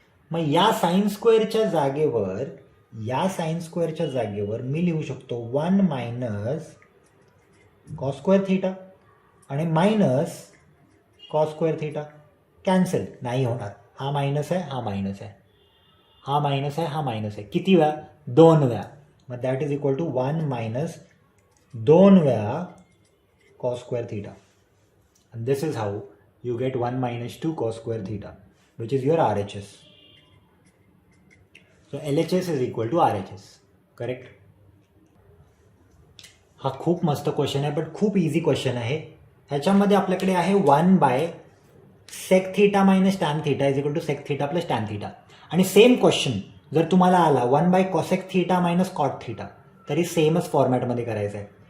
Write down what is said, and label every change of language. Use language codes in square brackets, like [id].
[mr] मग या साइन स्क्वेअरच्या जागेवर मी लिहू शकतो 1 मायनस कॉस स्क्वेअर थिटा आणि minus cos square theta. Cancel नाही होणार, हा मायनस आहे, हा मायनस आहे, हा मायनस आहे, हा मायनस आहे. किती वेळा, 2 वेळा. मग [en] that is equal to [mr] 1 minus 2 वेळा cos square theta. [en] and this is how you get 1 minus 2 cos square theta, which is your RHS. So LHS is equal to RHS, correct? [mr] हा खूप मस्त क्वेश्चन आहे, बट खूप easy question आहे. ह्याच्यामध्ये आपल्याकडे आहे 1 by sec theta minus tan theta is equal to sec theta plus tan theta. आणि सेम क्वेश्चन जर तुम्हाला आला 1 bye cosec theta minus cot theta, तरी सेमच फॉर्मॅटमध्ये करायचं आहे.